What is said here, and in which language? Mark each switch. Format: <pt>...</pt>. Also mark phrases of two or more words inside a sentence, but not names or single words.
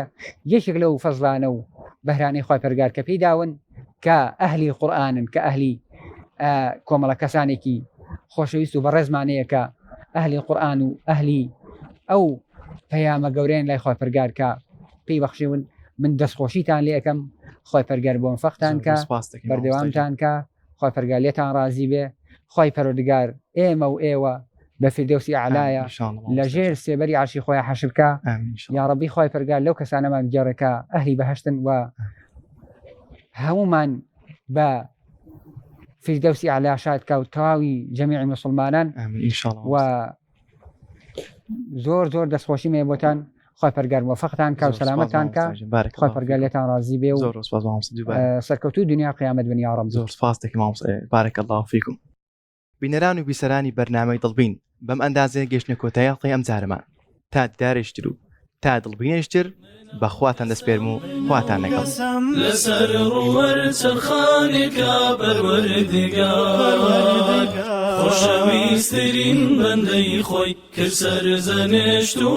<ckb>یەکێک لەو فەزلانە و بەهرانەی خوای پەروەردگار کە پێداون کە ئەهلی قورئانن کە ئەهلی کۆمەڵە کەسانێکی خۆشەویست و بەڕێزمانەیە کە ئەهلی قورئان و ئەهلی ئەو پەیامە گەورەیان لای خوای پەروەردگار کە پێی بەخشیون. من دەستخۆشیتان لێ ئەەکەم. خوای پەروەردگار بۆ مفەقتان کە بەردەوامتان کە خوای پەروەردگار لێتان ڕازی بێ. خوای پەروەردگار ئێمە و ئێوە بە فردەوسی ئەعلایە</ckb> <ar>إن شاء الله</ar> <ckb>لە ژێر سێبەری عەرشی خۆیان حەشر بکە.</ckb> <ar>آمين إن شاء یا الله.</ar> <ckb>ڕەبی خۆی پەرگار لەو کەسانەمان گێڕێکە ئەهلی بەهەشتن و هەمومان بە فردەوسی ئەعلا شاد کە و تەواوی جەمیعی مسلمانان.</ckb> <ar>آمين إن شاء الله.</ar> <ckb>و زۆر دەستخۆشی مێ بۆتان خۆی پەرگار موفقتان کە و سەلامەتان کە</ckb> <ar>بارك</ar> <ckb>خۆی</ckb> <ar>الله فيك.</ar> <ckb>پەرگار لێتان ڕازی بێ و زۆر سپاس مامۆستا دووبارە. سەرکەوتوو دنیا قیامەت بن</ckb> <ar>یا ڕەب.</ar> <ckb>زۆر سپاس دەکەم مامۆستا.</ckb> <ar>بارك الله فيكم.</ar> <ckb>بینەران و بیسەرانی بەرنامەی دڵبین بەم ئەندازێ گەشتنە کۆتایی ئەم جارەمان تا دیدارێشتر و تا دڵبینێشتر بەخواتان دەسپێرم و خواتان لەگەڵ. لەسەر ڕووەر چرخانێکە پەروەردگار خۆشەویستترین بەندەی خۆی کرد سەرزەنشت و</ckb>